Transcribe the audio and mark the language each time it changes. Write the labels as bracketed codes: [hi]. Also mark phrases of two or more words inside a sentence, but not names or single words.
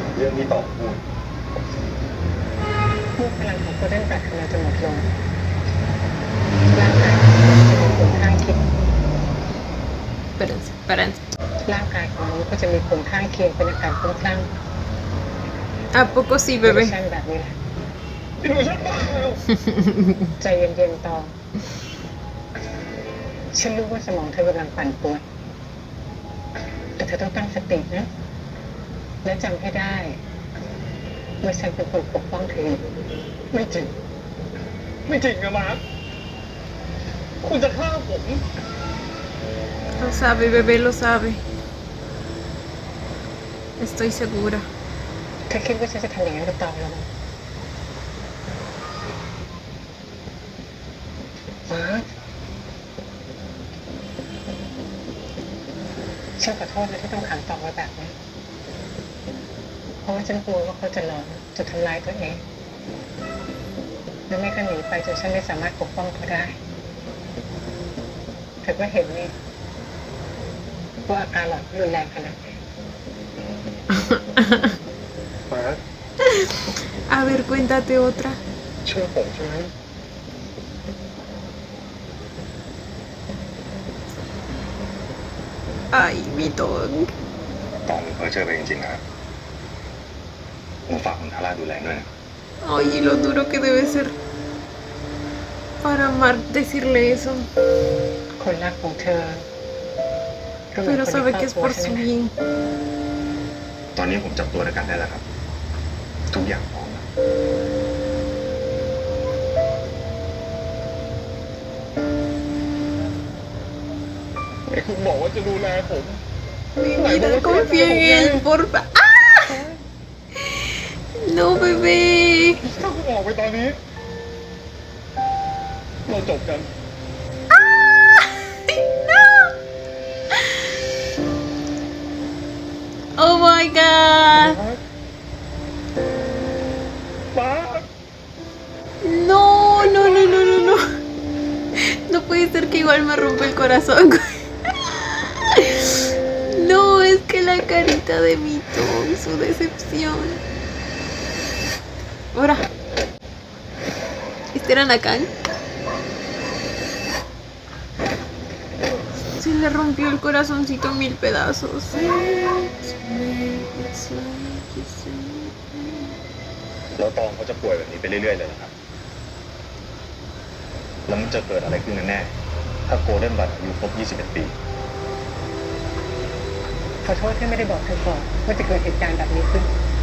[th] รื่องที่ต่อพูด เมื่อพลังของโกลเด้นแบทกำลังจะหมดลงร่างกายจะมีผลข้างเคียง [es] Espérense. [th] ร่างกายของมนุษย์ก็จะมีผลข้างเคียงเป็นอาการคลุ้มคลั่ง [es] ¿A poco sí, [th] เวอ [es] bebé? [th] ร์ชันแบบนี้แหละใจเย็นๆตองฉันรู้ว่าสมองเธอกำลังปั่นป่วนแต่เธอต้องตั้งสตินะ และจำให้ได้ว่าฉันเป็นคนปกป้องเธอ ไม่จริง ไม่จริงนะมาร์คคุณจะฆ่าผม [es] Lo sabe, bebé, lo sabe. Estoy segura. [th] เธอคิดว่าฉันจะทำอย่างนั้นกับตองแล้วมั้ยมาฉันขอโทษนะที่ต้องขังตองไว้แบบนี้ เพราะว่าฉันกลัวว่าเขาจะหลอนจะทำร้ายตัวเองหรือไม่ก็หนีไปจนฉันไม่สามารถปกป้องเขาได้เธอก็เห็นนี่ว่าอาการหลอนรุนแรงขนาดไหน มาร์ค [es] A ver, cuéntate otra. [th] เชื่อผมใช่ไหม [es] Ay, mi Tong. [th] ตองเพ้อเจอไปจริงๆนะผมฝากคุณทาร่าดูแลด้วยนะ [es] Ay, y lo duro que debe ser para Mark decirle eso. [th] คนรักของเธอก็เหมือน [es] Pero [th] คน [es] sabe [th] ใน [es] que [th] ครอบ [es] es [th] ครัว [es] por [th] ใช่ [es] su [th] ไหม [es] bien. [th] ตอนนี้ผมจับตัวด้วยกันได้แล้วครับ ทุกอย่างพร้อมแล้ว ไอ้คุณบอกว่าจะดูแลผม [es] Mi vida, confía en él, porfa. ¡Ah! No, bebé. [th] ถ้าคุณออกไปตอนนี้ เราจบกัน [en] Oh my god. [th] ป้า [es] No, no, no, no, no, no. No puede ser que igual me rompe el corazón. No, es que la carita de mi Tom, su decepción. Ahora. ¿Este era Nakan? Se le rompió el corazoncito en 1000 pedazos. [th] แล้วตองเขาจะป่วยแบบนี้ไปเรื่อยๆเลยเหรอครับ แล้วมันจะเกิดอะไรขึ้นกันแน่ ถ้าโกลเด้นบัตอายุครบ 21 ปี ขอโทษที่ไม่ได้บอกเธอก่อนว่าจะเกิดเหตุการณ์แบบนี้ขึ้น